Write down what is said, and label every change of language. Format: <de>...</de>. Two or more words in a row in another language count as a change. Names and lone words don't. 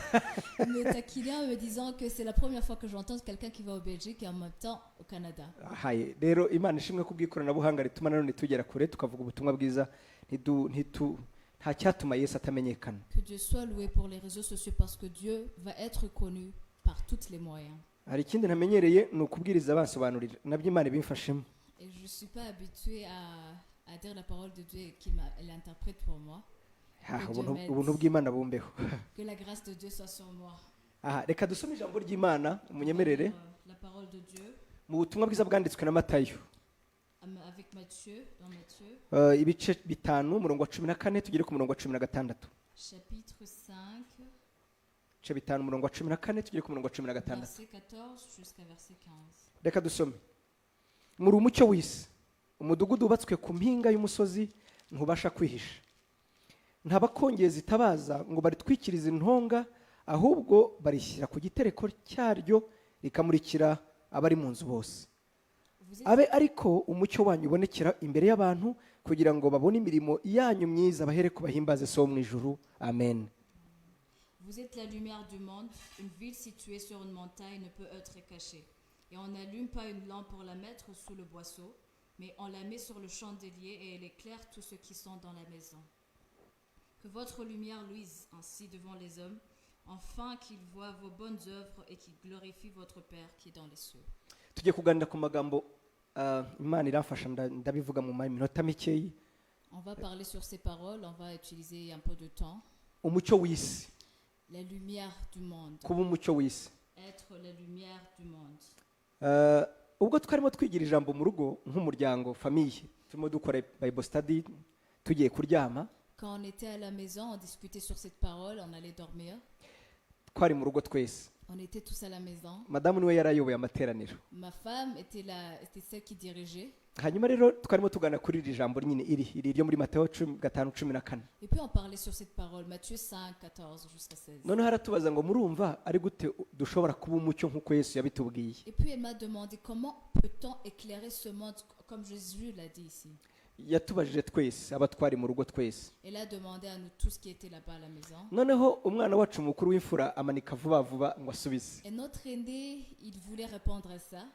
<fr>Il me taquinait en me disant que c'est la première fois que j'entends quelqu'un qui va au Belgique et en même temps au Canada.</fr> <rw>Haye rero Imana ishimwe ko bw'ikoranabuhanga rituma nanone tugera kure tukavuga ubutumwa bwiza, nta cyatuma Yesu atamenyekana.</rw> <fr>Que Dieu soit loué pour les réseaux sociaux parce que Dieu va être connu par tous les moyens.</fr> <rw>Hari ikindi ntamenyereye ni ukubwiriza basobanurira, nabyo Imana ibimfashemo.</rw> <fr>Et je ne suis pas habituée à dire la parole de Dieu et elle interprète pour moi.</fr> <rw>Ubuntu bw'Imana bumbeho.</rw> <fr>Que la grâce de Dieu soit sur moi.</fr> <rw>Aha, reka dusome ijambo ry'Imana umunyemerere</rw> <fr>La parole de Dieu</fr> <rw>mu butumwa bwiza bwanditswe na Matayo.</rw> <fr>avec Matthieu, dans Matthieu.</fr> <rw>Ibice 5 umurongo wa 14 tugere ku murongo wa 16.</rw> <fr>Chapitre 5,</fr> <rw>Ibice 5 umurongo wa 14 tugere ku murongo wa 16.</rw> <fr>verset 14 jusqu'à verset 15.</fr> <rw>Reka dusome. Muri umucyo w'isi, umudugudu ubatswe ku mpinga y'umusozi ntubasha kwihisha. Ntabakongeza itabaza ngo baritwikirize intonga, ahubwo barishyira ku gitereko cyaryo rikamurikira abari mu nzu bose. Abe ariko umucyo wanyu ubonekera imbere y'abantu kugira ngo babone imirimo yanyu myiza bahere kubahimbaze so mu ijuru. Amen.</rw> <fr>Vous êtes la lumière du monde. Une ville située sur une montagne ne peut être cachée. Et on n'allume pas une lampe pour la mettre sous le boisseau, mais on la met sur le chandelier et elle éclaire tous ceux qui sont dans la maison. Que votre lumière luise ainsi devant les hommes, afin qu'ils voient vos bonnes œuvres et qu'ils glorifient votre Père qui est dans les cieux.</fr> <rw>tugiye kuganira ku magambo imana iramfasha ndabivuga mu minota mikeyi.</rw> <fr>On va parler sur ces paroles, on va utiliser un peu de temps.</fr> <rw>Umucyo w'isi,</rw> <fr>La lumière du monde.</fr> <rw>kuba umucyo w'isi.</rw> <fr>Être la lumière du monde.</fr> <rw>Ubwo twarimo twigira ijambo mu rugo nk'umuryango famiye, turimo dukora</rw> <en>Bible study</en> <rw>tugiye kuryama,</rw> <fr>Quand on était à la maison, on discutait sur cette parole, on allait dormir.</fr> <rw>twari mu rugo twese.</rw> <fr>On était tous à la maison.</fr> <rw>Madamu niwe yarayoboye amateraniro.</rw> <fr>Ma femme était celle qui dirigeait.</fr> <rw>Hanyuma rero twarimo tugana kuri iri jambo nyine iri ryo muri Mateyo 5:14.</rw> <fr>Et puis on parlait sur cette parole, Matthieu 5, 14 jusqu'à 16.</fr> <rw>Noneho haratubaza ngo murumva ari gute dushobora kuba umucyo nk'uko Yesu yabitubwiye.</rw> <fr>Et puis elle m'a demandé comment peut-on éclairer ce monde comme Jésus l'a dit ici.</fr> <rw>Yatubajije twese aba twari mu rugo twese.</rw> <fr>Elle a demandé à nous tous qui étaient là-bas à la maison.</fr> <rw>Noneho umwana wacu mukuru w'imfura amanika vuba vuba ngo asubize.</rw> <fr>Et notre aîné, il voulait répondre à ça.</fr>